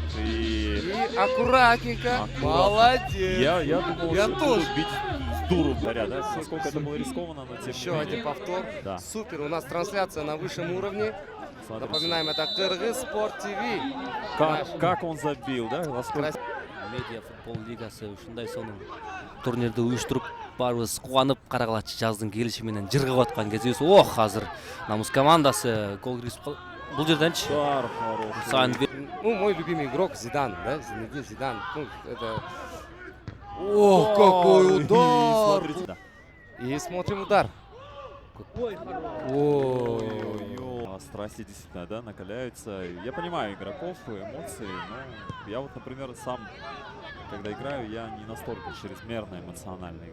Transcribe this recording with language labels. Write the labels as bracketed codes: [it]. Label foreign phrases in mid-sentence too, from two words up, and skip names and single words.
[ru] И аккуратненько. Молодец. Я думал, я что тоже бить с дуру, да? Насколько это было рискованно, но тем еще один повтор. Да. Супер. У нас трансляция на высшем уровне. Напоминаем, это Кыргыз Спорт ТВ. Как он забил, да? [ky] Медиа футбол лигасы ушундай сонун турнирди уюштуруп баарыбыз кубанып Каракалачы жаздын келиши менен жыргап аткан кезибиз. Ох, азыр Намыс командасы гол киргизип калды. Бул жерденчи [ru] Ну, мой любимый игрок Зидан, да? Зинедин Зидан. Ну, это... Ох, какой удар! И смотрим удар. Ой-ой-ой. Страсти действительно, да, накаляются. Я понимаю игроков, эмоции, но я вот, например, сам, когда играю, я не настолько чрезмерно эмоциональный.